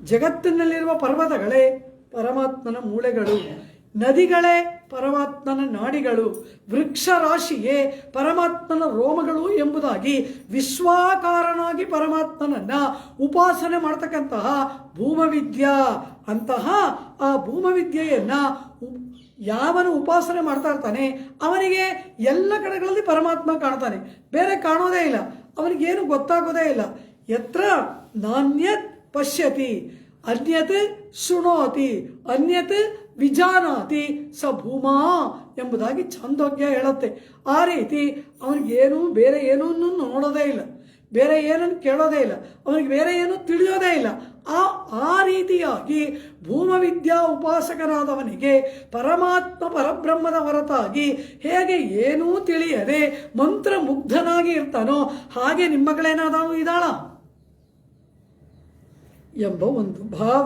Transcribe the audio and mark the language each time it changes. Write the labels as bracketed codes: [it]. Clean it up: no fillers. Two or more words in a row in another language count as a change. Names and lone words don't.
[kn] ಜಗತ್ತಿನಲ್ಲಿರುವ ಪರ್ವತಗಳೇ ಪರಮಾತ್ಮನ ಮೂಳೆಗಳು, ನದಿಗಳೇ ಪರಮಾತ್ಮನ ನಾಡಿಗಳು, ವೃಕ್ಷ ರಾಶಿಯೇ ಪರಮಾತ್ಮನ ರೋಮಗಳು ಎಂಬುದಾಗಿ ವಿಶ್ವಾಕಾರನಾಗಿ ಪರಮಾತ್ಮನನ್ನ ಉಪಾಸನೆ ಮಾಡ್ತಕ್ಕಂತಹ ಭೂಮವಿದ್ಯಾ ಅಂತಹ ಆ ಭೂಮವಿದ್ಯೆಯನ್ನ ಯಾವನು ಉಪಾಸನೆ ಮಾಡ್ತಾ ಇರ್ತಾನೆ ಅವನಿಗೆ ಎಲ್ಲ ಕಡೆಗಳಲ್ಲಿ ಪರಮಾತ್ಮ ಕಾಣ್ತಾನೆ, ಬೇರೆ ಕಾಣೋದೇ ಇಲ್ಲ, ಅವನಿಗೇನು ಗೊತ್ತಾಗೋದೇ ಇಲ್ಲ. [sa] ಯತ್ರ ನಾನ್ಯತ್ ಪಶ್ಯತಿ ಅನ್ಯತ್ ಶೃಣೋತಿ ಅನ್ಯತ್ ವಿಜಾನಾತಿ ಸ ಭೂಮಾ [kn] ಎಂಬುದಾಗಿ ಛಾಂದೋಗ್ಯ ಹೇಳುತ್ತೆ. ಆ ರೀತಿ ಅವನಿಗೇನು ಬೇರೆ ಏನೂ ನೋಡೋದೇ ಇಲ್ಲ, ಬೇರೆ ಏನನ್ನು ಕೇಳೋದೇ ಇಲ್ಲ, ಅವನಿಗೆ ಬೇರೆ ಏನು ತಿಳಿಯೋದೇ ಇಲ್ಲ. ಆ ರೀತಿಯಾಗಿ ಭೂಮವಿದ್ಯಾ ಉಪಾಸಕನಾದವನಿಗೆ ಪರಮಾತ್ಮ ಪರಬ್ರಹ್ಮದ ಹೊರತಾಗಿ ಹೇಗೆ ಏನೂ ತಿಳಿಯದೆ ಮಂತ್ರಮುಗ್ಧನಾಗಿ ಇರ್ತಾನೋ ಹಾಗೆ ನಿಮ್ಮ ಮಗಳೇನಾದವನು ಇದ್ದಾಳ ಎಂಬ ಒಂದು ಭಾವ.